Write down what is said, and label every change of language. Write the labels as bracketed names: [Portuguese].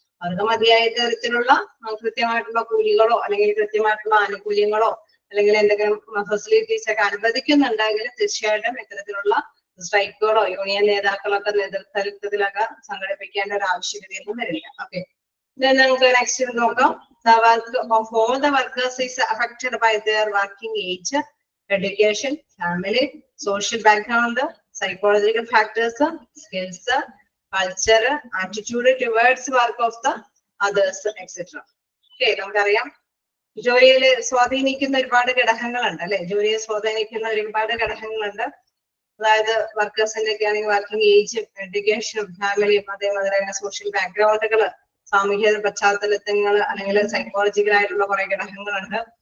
[Malayalam] അവർക്ക് മതിയായ തരത്തിലുള്ള കൃത്യമായിട്ടുള്ള കൂലികളോ അല്ലെങ്കിൽ കൃത്യമായിട്ടുള്ള ആനുകൂല്യങ്ങളോ അല്ലെങ്കിൽ എന്തെങ്കിലും ഫെസിലിറ്റീസ് ഒക്കെ അനുവദിക്കുന്നുണ്ടെങ്കിൽ തീർച്ചയായിട്ടും ഇത്തരത്തിലുള്ള സ്ട്രൈക്കുകളോ യൂണിയൻ നേതാക്കളൊക്കെ നേതൃത്വത്തിലൊക്കെ സംഘടിപ്പിക്കേണ്ട ഒരു ആവശ്യകതയൊന്നും വരില്ല. ഓക്കെ, നമുക്ക് നെക്സ്റ്റ് നോക്കാം. [English] The work of all the workers is affected by their working age, education, family, social background, psychological factors, skills, culture, attitude towards work of the others, etc. [Malayalam] Okay, നമുക്കറിയാം ജോലിയിൽ സ്വാധീനിക്കുന്ന ഒരുപാട് ഘടകങ്ങളുണ്ട് അല്ലെ. ജോലിയെ സ്വാധീനിക്കുന്ന ഒരുപാട് ഘടകങ്ങളുണ്ട്. അതായത് വർക്കേഴ്സിന്റെ ഒക്കെ ആണെങ്കിൽ വർക്കിംഗ് ഏജും എഡ്യൂക്കേഷനും ഫാമിലിയും അതേമാതിരി തന്നെ സോഷ്യൽ ബാക്ക്ഗ്രൗണ്ടുകൾ, സാമൂഹിക പശ്ചാത്തലങ്ങൾ അല്ലെങ്കിൽ സൈക്കോളജിക്കൽ ആയിട്ടുള്ള കുറെ ഘടകങ്ങളുണ്ട്.